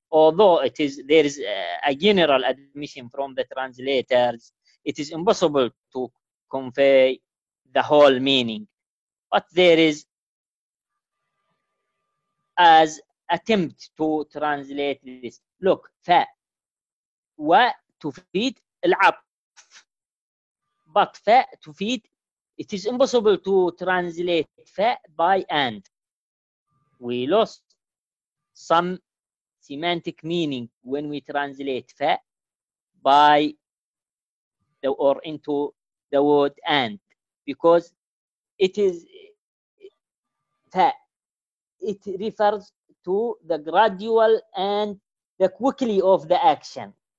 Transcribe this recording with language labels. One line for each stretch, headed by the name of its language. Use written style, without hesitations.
English: Although there is a general admission from the translators, it is impossible to convey the whole meaning. But there is as attempt to translate this.
Arabic: Look, فاء وتفيد العطف.
English: But
Arabic: فاء تفيد,
English: it is impossible to translate فاء by and. We lost some semantic meaning when we translate fa by or into the word and, because it is fa, it refers to the gradual and the quickly of the action.